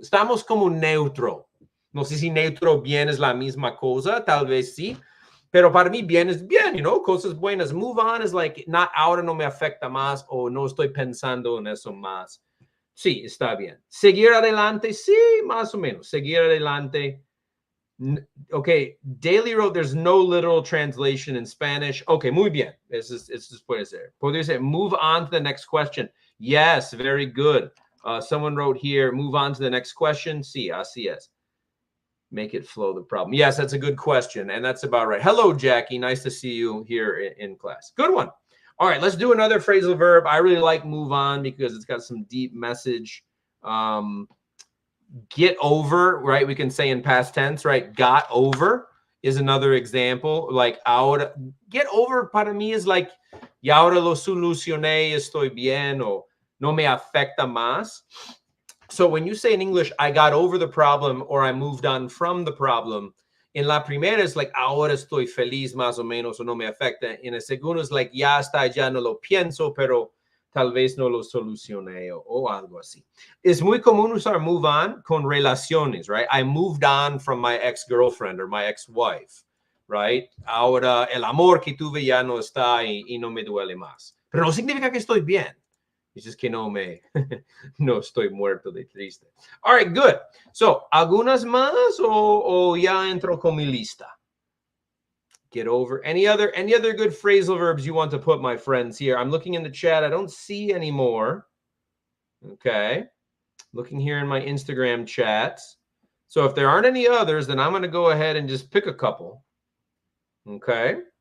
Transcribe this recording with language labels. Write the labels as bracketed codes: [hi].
[es] Estamos como neutro. No sé si neutro, bien es la misma cosa, tal vez sí. Pero para mí bien es bien, cosas buenas. Move on es like, not, ahora no me afecta más o no estoy pensando en eso más. Sí, está bien. Seguir adelante, sí, más o menos. Seguir adelante. [en] Okay, Daily wrote, there's no literal translation in Spanish. Okay, [es] muy bien. Eso puede ser. Puede ser, [en] move on to the next question. Yes, very good. Someone wrote here, move on to the next question. [es] Sí, así es. [en] Make it flow, the problem. Yes, that's a good question, and that's about right. Hello, Jackie. Nice to see you here in class. Good one. All right, let's do another phrasal verb. I really like move on because it's got some deep message. Get over, right? We can say in past tense, right? Got over is another example. [es] Like, ahora, get over para mí is like, y ahora lo solucioné, estoy bien, o no me afecta más. [en] So when you say in English, I got over the problem or I moved on from the problem, [es] en la primera es like, ahora estoy feliz más o menos o no me afecta. En el segundo es like, ya está, ya no lo pienso, pero tal vez no lo solucioné o algo así. Es muy común usar move on con relaciones, right? [en] I moved on from my ex-girlfriend or my ex-wife, right? [es] Ahora el amor que tuve ya no está y no me duele más. Pero no significa que estoy bien. It's just que no estoy muerto de triste. [en] All right, good. [es] So, ¿algunas más o ya entro con mi lista? [en] Get over. Any other good phrasal verbs you want to put, my friends, here? I'm looking in the chat. I don't see any more. Okay. Looking here in my Instagram chats. So if there aren't any others, then I'm going to go ahead and just pick a couple. Okay.